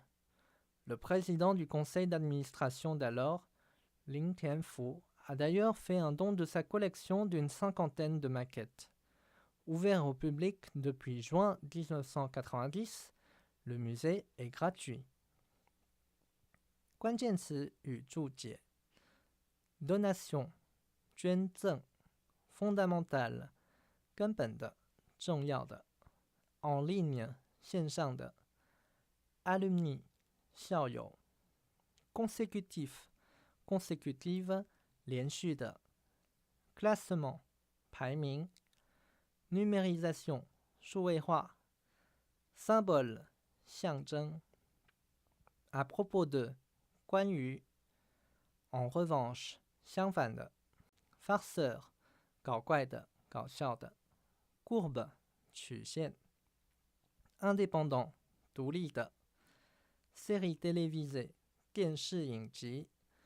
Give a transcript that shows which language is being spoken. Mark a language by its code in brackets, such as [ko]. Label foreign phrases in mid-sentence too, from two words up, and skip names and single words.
[fr] Le président du conseil d'administration d'alors, Lin Tianfu, a d'ailleurs fait un don de sa collection d'une 50aine de maquettes. Ouvert au public depuis juin 1990, le musée est gratuit. [zh] 关键词与注解 Donation, 捐赠 Fondamental, 根本的、重要的 [fr] En ligne, 线上的 Alumni, 校友 Consécutif, consécutive, [zh] 连续的 Classement, 排名 [fr] Numérisation, 数位化 Symbole, 象征 À propos de 关于 en revanche 相反的 farceur [zh] 搞怪的搞笑的 [fr] courbe 曲线 indépendant 独立的 série télévisée [zh] 电视影集